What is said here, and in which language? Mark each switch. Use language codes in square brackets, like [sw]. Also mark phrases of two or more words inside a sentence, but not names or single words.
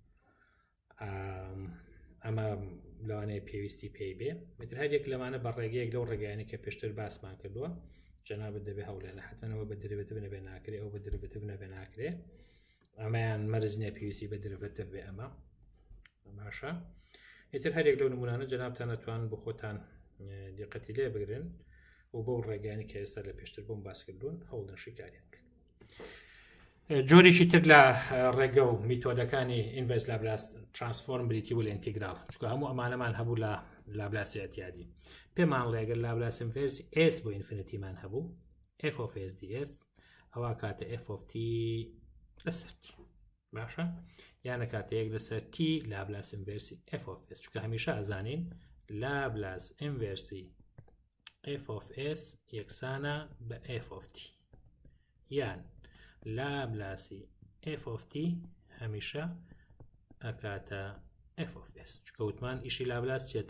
[ckb] ئەمە لەوانەیە پێویستی پێی بێ متر هەرێک لەمانە بە ڕێگەیەک لەو ڕێگەیانە کە پێشتر باسمان کردووە جەنابەت دەبێ هەولێنە حتمەنەوە بە دریڤێتیڤ نەبێ ناکرێ ئەو بە دریڤێتیڤ نەبێ ناکرێ ئەمەیان مەرج نییە پێویستی بە دریڤێتیڤ بێ ئەمە باشە ئیتر هەرێک لەو نمونانە جەنابتان ئەتوانن بۆ خۆتان دیقەتی لێ بگرن و بۆ ڕێگەیانی کە ئێستا لە پێشتر بۆم باسکردوون هەوڵدن شیکاریان کرد. جۆرێکی تر لە ڕێگە و میتۆدەکانی [en] inverse Laplace-transform [ckb] بریتی بوو لە ئینتیگرال، چونکە هەموو ئەمانەمان هەبوو لە لاپلاسی ئەتیادی. پێمان ڕێگە لاپلاس ئینڤەرسی s بۆ ئینفینیتیمان هەبوو [en] f of s [ckb] ds ئەوە کاتە [en] f of t [ckb] لەسەر t باشە، یانە کاتە یەک لەسەر t لاپلاس ئینڤەرسی [en] f of s، [ckb] چونکە هەمیشە ئەزانین لاپلاس ئینڤەرسی [en] f of s [ckb] یەکسانە بە [en] f of t، [ckb] یان لاپلاسی [en] f of t [ckb] هەمیشە ئەکاتە [en] f of s، [ckb] چونکە وتمان ئیشی لاپلاس چیە؟